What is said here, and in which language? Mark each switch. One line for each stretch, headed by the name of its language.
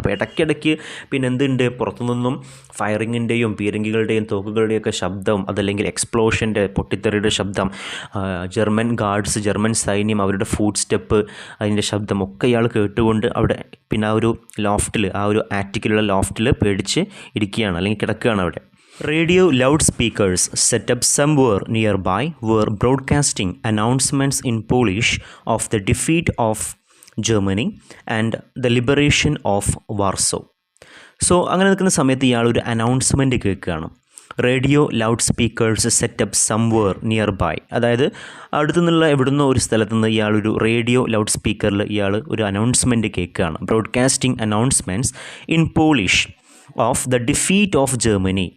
Malayalam: അപ്പോൾ ഇടയ്ക്കിടയ്ക്ക് എന്തുണ്ട്, പുറത്തുനിന്നും ഫയറിങ്ങിൻ്റെയും പീരങ്കികളുടെയും തോക്കുകളുടെയൊക്കെ ശബ്ദം, അതല്ലെങ്കിൽ എക്സ്പ്ലോഷൻ്റെ പൊട്ടിത്തെറിയുടെ ശബ്ദം, ജർമ്മൻ ഗാർഡ്സ്, ജർമ്മൻ സൈന്യം, അവരുടെ ഫുഡ് സ്റ്റെപ്പ്, അതിൻ്റെ ശബ്ദം ഒക്കെ ഇയാൾ കേട്ടുകൊണ്ട് അവിടെ ആ ഒരു ലോഫ്റ്റിൽ, ആ ഒരു ആറ്റിക്കിലുള്ള ലോഫ്റ്റിൽ പേടിച്ച് ഇരിക്കുകയാണ് അല്ലെങ്കിൽ കിടക്കുകയാണ് അവിടെ.
English: Radio loudspeakers set up somewhere nearby were broadcasting announcements in Polish of the defeat of Germany and the liberation of Warsaw.
Malayalam: So അങ്ങനെ നിൽക്കുന്ന സമയത്ത് ഇയാൾ ഒരു അനൗൺസ്മെൻറ്റ് കേൾക്കുകയാണ്.
English: Radio loudspeakers setup somewhere nearby.
Malayalam: അതായത് അടുത്തുനിന്നുള്ള എവിടുന്നോ ഒരു സ്ഥലത്തു നിന്ന് ഇയാളൊരു റേഡിയോ ലൗഡ് സ്പീക്കറിൽ ഇയാൾ ഒരു അനൗൺസ്മെൻറ്റ് കേൾക്കുകയാണ്.
English: Broadcasting announcements in Polish of the defeat of Germany.